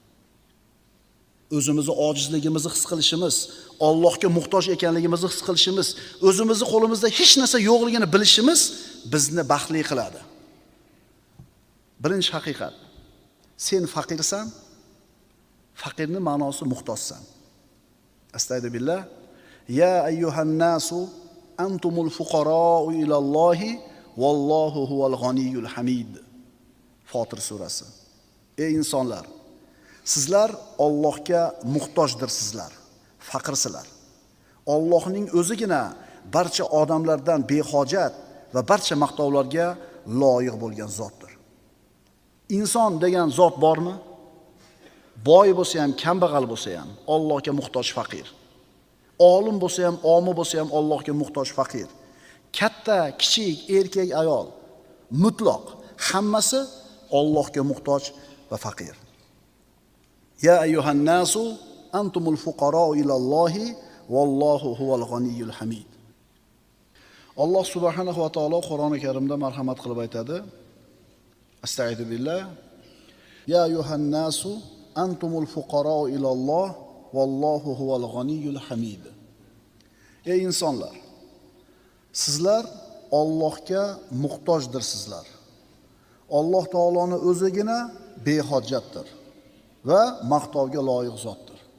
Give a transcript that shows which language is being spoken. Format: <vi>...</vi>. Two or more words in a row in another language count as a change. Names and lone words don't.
<uz>O'zimizni ojizligimizni his qilishimiz, Allohga muhtoj ekanligimizni his qilishimiz, o'zimizni qo'limizda hech narsa yo'qligini bilishimiz bizni baxtli qiladi. Birinchi haqiqat. Sen faqirsan. Faqirning ma'nosi muhtojsan.</uz> <ar>أستغفر الله. يا أيها الناس أنتم الفقراء إلى الله والله هو الغني الحميد.</ar> <uz>Fotir surasi. Ey insonlar, sizlar Allohga muhtojdirsizlar, faqirsizlar. Allohning o'zigina barcha odamlardan behojat va barcha maqtovlarga loyiq bo'lgan zotdir. Inson degan zot bormi? Boy bo'lsa ham, kambag'al bo'lsa ham Allohga muhtoj faqir. Olim bo'lsa ham, omi bo'lsa ham Allohga muhtoj faqir. Katta, kichik, erkak, ayol, mutlaq hammasi Allohga muhtoj va faqir.</uz> <ar>يا أيها الناس أنتم الفقراء إلى الله والله هو الغني الحميد.</ar> <uz>Alloh</uz> <ar>سبحانه وتعالى</ar> <uz>Qur'oni Karimda marhamat qilib aytadi.</uz> <ar>أستغفر الله. يا أيها الناس أنتم الفقراء إلى الله والله هو الغني الحميد.</ar> <uz>Ey insonlar, sizlar Allohga muhtojdirsizlar. Alloh taoloning o'zigina behojatdir va maqtovga loyiq zotdir.</uz>